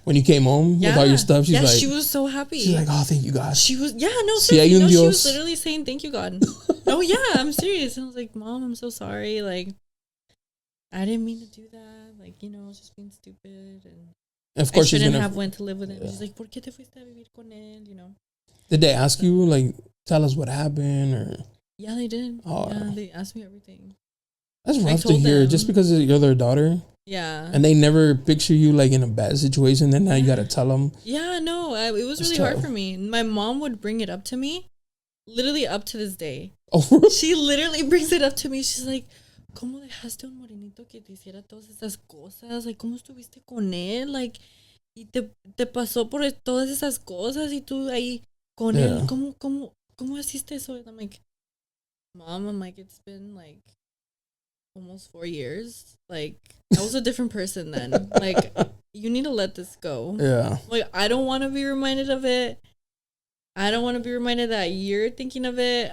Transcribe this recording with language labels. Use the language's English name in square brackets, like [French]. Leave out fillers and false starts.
[English] When you came home with all your stuff? She's like, she was so happy. She's like, oh, thank you, God. She was, no, [Spanish] Si hay [English] seriously, [Spanish] un [English] she [Spanish] Dios. [English] was literally saying, thank you, God. Oh, yeah, I'm serious. And I was like, Mom, I'm so sorry. Like, I didn't mean to do that. Like, I was just being stupid. And of course, I shouldn't have went to live with him. Yeah. She's like, [Spanish] ¿por qué te fuiste a vivir con él? [English] Did they ask you, like, tell us what happened? Or Yeah, they did. Oh. Yeah, they asked me everything. that's rough to told hear, them. just because you're their daughter. Yeah. And they never picture you like in a bad situation. Then now you got to tell them. Yeah, no, it was That's really hard tough. for me. My mom would bring it up to me, literally up to this day. Oh, really? She literally brings it up to me. She's like, [Spanish] ¿cómo dejaste un morenito que te hiciera todas esas cosas? [English] Like, [Spanish] ¿cómo estuviste con él? Like, y te pasó por todas esas cosas y tú ahí con él. ¿Cómo hiciste eso? [English] And I'm like, Mom, it's been like almost 4 years. Like, I was a different person then. Like, you need to let this go. Yeah. Like, I don't want to be reminded of it. I don't want to be reminded that you're thinking of it.